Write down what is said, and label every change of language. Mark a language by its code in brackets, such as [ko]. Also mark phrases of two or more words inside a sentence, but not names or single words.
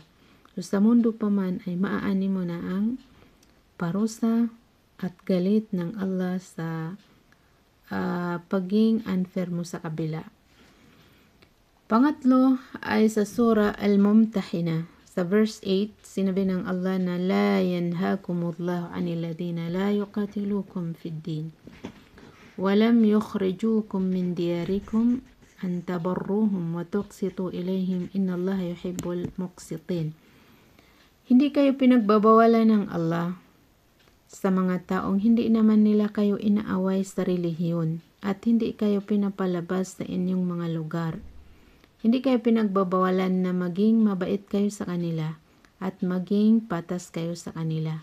[tl] So, sa mundo pa man ay maaani mo na ang parusa at galit ng Allah sa paging unfair mo sa kabila. Pangatlo ay sa Surah Al-Mumtahina. Sa verse 8, sinabi ng Allah na [ar] لا ينهاكم الله عن الذين لم يقاتلوكم في الدين ولم يخرجوكم من دياركم أن تبروهم وتقسطوا إليهم إن الله يحب المقسطين. [tl] Hindi kayo pinagbabawalan ng Allah sa mga taong hindi naman nila kayo inaaway sa relihiyon at hindi kayo pinapalabas sa inyong mga lugar. Hindi kayo pinagbabawalan na maging mabait kayo sa kanila at maging patas kayo sa kanila.